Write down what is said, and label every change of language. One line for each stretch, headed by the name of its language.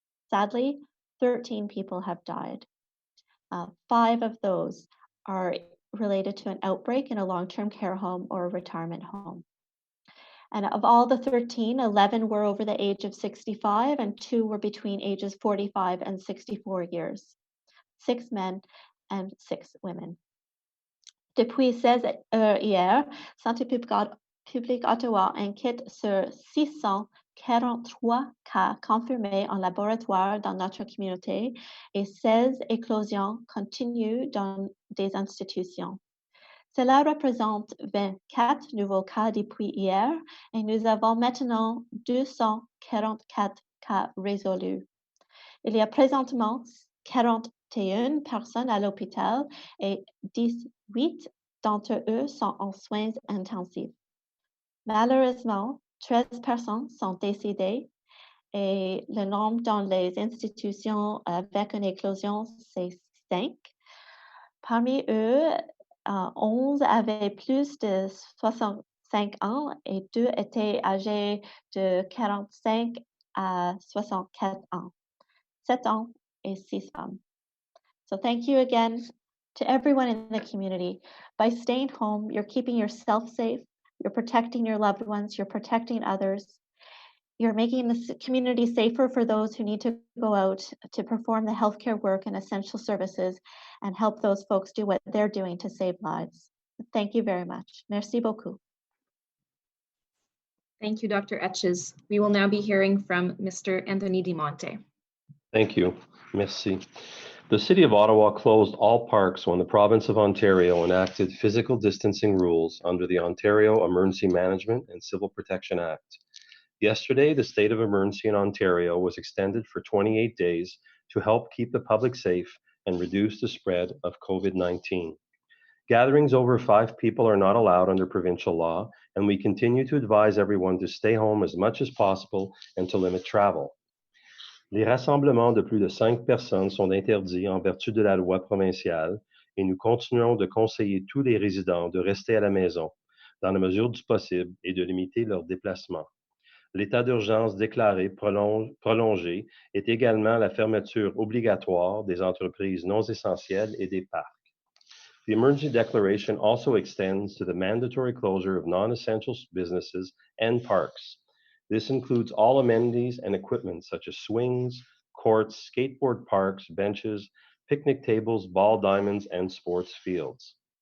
English: Sadly, 13 people have died. 5 of those are related to an outbreak in a long-term care home or a retirement home. And of all the 13, 11 were over the age of 65 and 2 were between ages 45 and 64 years. 6 men and 6 women.
French: Depuis 16 heures hier, Santé publique Ottawa enquête sur 643 cas confirmés en laboratoire dans notre communauté et 16 éclosions continues dans des institutions. Cela représente 24 nouveaux cas depuis hier et nous avons maintenant 244 cas résolus. Il y a présentement 41 personnes à l'hôpital et 18 d'entre eux sont en soins intensifs. Malheureusement, 13 personnes sont décédées et le nombre dans les institutions avec une éclosion, c'est 5. Parmi eux, 11 avaient plus de 65 ans et 2 étaient âgés de 45 à 64 ans. 7 ans et 6 femmes.
English: So thank you again to everyone in the community. By staying home, you're keeping yourself safe, you're protecting your loved ones, you're protecting others. You're making the community safer for those who need to go out to perform the healthcare work and essential services and help those folks do what they're doing to save lives. Thank you very much.
French: Merci beaucoup.
English: Thank you, Dr. Etches. We will now be hearing from Mr. Anthony DiMonte. Thank you.
French: Merci.
English: The City of Ottawa closed all parks when the Province of Ontario enacted physical distancing rules under the Ontario Emergency Management and Civil Protection Act. Yesterday, the state of emergency in Ontario was extended for 28 days to help keep the public safe and reduce the spread of COVID-19. Gatherings over 5 people are not allowed under provincial law, and we continue to advise everyone to stay home as much as possible and to limit travel.
French: Les rassemblements de plus de 5 personnes sont interdits en vertu de la loi provinciale et nous continuons de conseiller tous les résidents de rester à la maison, dans la mesure du possible, et de limiter leurs déplacements. L'état d'urgence déclaré prolongé est également la fermeture obligatoire des entreprises non essentielles et des parcs.
English: The emergency declaration also extends to the mandatory closure of non-essential businesses and parks. This includes all amenities and equipment such as swings, courts, skateboard parks, benches, picnic tables, ball diamonds, and sports fields.